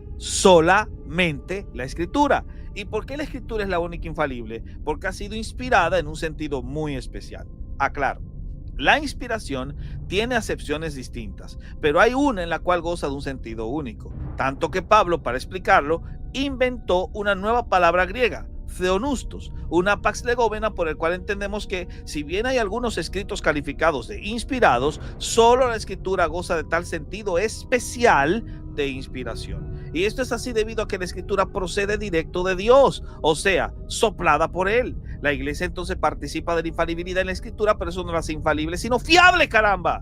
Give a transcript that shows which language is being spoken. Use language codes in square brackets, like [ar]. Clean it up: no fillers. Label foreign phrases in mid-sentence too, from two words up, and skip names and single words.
[es] Solamente la escritura. ¿Y por qué la escritura es la única infalible? Porque ha sido inspirada en un sentido muy especial. Aclaro. La inspiración tiene acepciones distintas, pero hay una en la cual goza de un sentido único, tanto que Pablo, para explicarlo, inventó una nueva palabra griega, theonustos, una [el] παξ λεγόμενα, [es] por el cual entendemos que, si bien hay algunos escritos calificados de inspirados, solo la escritura goza de tal sentido especial de inspiración. Y esto es así debido a que la escritura procede directo de Dios, o sea, soplada por él. La iglesia entonces participa de la infalibilidad en la escritura, pero eso no la hace infalible, sino fiable, caramba.